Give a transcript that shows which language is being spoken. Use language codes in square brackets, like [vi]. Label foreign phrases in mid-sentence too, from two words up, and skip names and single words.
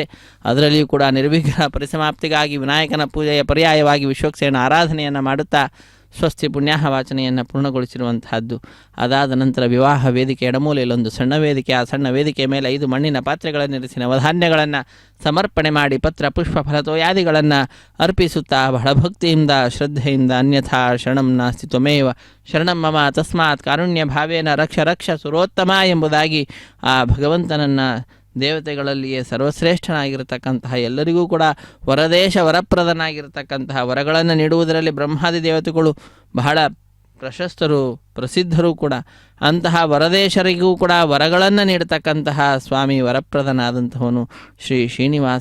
[kn] ಅದರಲ್ಲಿಯೂ ಕೂಡ ನಿರ್ವಿಘ್ನ ಪರಿಸಮಾಪ್ತಿಗಾಗಿ ವಿನಾಯಕನ ಪೂಜೆಯ ಪರ್ಯಾಯವಾಗಿ ವಿಶ್ವಕ್ಸೇನ ಆರಾಧನೆಯನ್ನು ಮಾಡುತ್ತಾ ಸ್ವಸ್ತಿ ಪುಣ್ಯಾಹ ವಾಚನೆಯನ್ನು ಪೂರ್ಣಗೊಳಿಸಿರುವಂತಹದ್ದು. ಅದಾದ ನಂತರ ವಿವಾಹ ವೇದಿಕೆ ಎಡಮೂಲೆಯಲ್ಲೊಂದು ಸಣ್ಣ ವೇದಿಕೆ, ಆ ಸಣ್ಣ ವೇದಿಕೆಯ ಮೇಲೆ 5 ಮಣ್ಣಿನ ಪಾತ್ರೆಗಳನ್ನಿರಿಸಿ ನವಧಾನ್ಯಗಳನ್ನು ಸಮರ್ಪಣೆ ಮಾಡಿ ಪತ್ರ ಪುಷ್ಪ ಫಲತೋಯಾದಿಗಳನ್ನು ಅರ್ಪಿಸುತ್ತಾ ಬಹಳ ಭಕ್ತಿಯಿಂದ ಶ್ರದ್ಧೆಯಿಂದ [sa] ಅನ್ಯಥಾ ಶರಣಂ ನಾಸ್ತಿ ತ್ವಮೇವ ಶರಣಂ ಮಮ ತಸ್ಮಾತ್ ಕಾರುಣ್ಯ ಭಾವೇನ ರಕ್ಷ ರಕ್ಷ ಸುರೋತ್ತಮ [kn] ಎಂಬುದಾಗಿ ಆ ಭಗವಂತನನ್ನು ದೇವತೆಗಳಲ್ಲಿಯೇ ಸರ್ವಶ್ರೇಷ್ಠನಾಗಿರತಕ್ಕಂತಹ ಎಲ್ಲರಿಗೂ ಕೂಡ ವರದೇಶ ವರಪ್ರದನಾಗಿರತಕ್ಕಂತಹ ವರಗಳನ್ನು ನೀಡುವುದರಲ್ಲಿ ಬ್ರಹ್ಮಾದಿ ದೇವತೆಗಳು ಬಹಳ ಪ್ರಶಸ್ತರು, ಪ್ರಸಿದ್ಧರು ಕೂಡ. ಅಂತಹ ವರದೇಶರಿಗೂ ಕೂಡ ವರಗಳನ್ನು ನೀಡತಕ್ಕಂತಹ ಸ್ವಾಮಿ ವರಪ್ರದನಾದಂಥವನು ಶ್ರೀ ಶ್ರೀನಿವಾಸ.